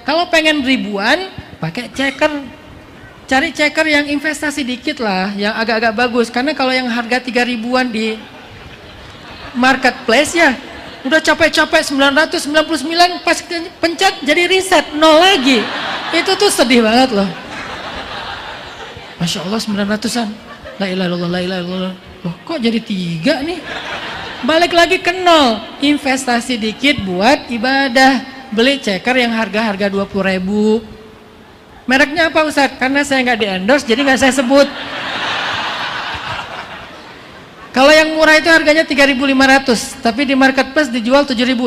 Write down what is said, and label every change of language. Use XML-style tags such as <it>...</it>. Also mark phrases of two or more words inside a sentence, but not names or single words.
<id>Kalau pengen ribuan, pakai ceker. Cari ceker yang investasi dikit lah, yang agak-agak bagus. Karena kalau yang harga 3.000-an di marketplace ya, udah capek-capek 999, pas pencet jadi reset, 0 lagi. Itu tuh sedih banget loh.</id> <ar>ما شاء الله 900-an. لا إله إلا الله، لا إله إلا الله.</ar> <id>Loh, kok jadi 3 nih? Balik lagi ke 0. Investasi dikit buat ibadah. Beli ceker yang harga-harga 20.000. Mereknya apa, Ustadz? Karena saya nggak di-endorse, jadi nggak saya sebut. Kalau yang murah itu harganya 3.500, tapi di marketplace dijual 7.000.</id>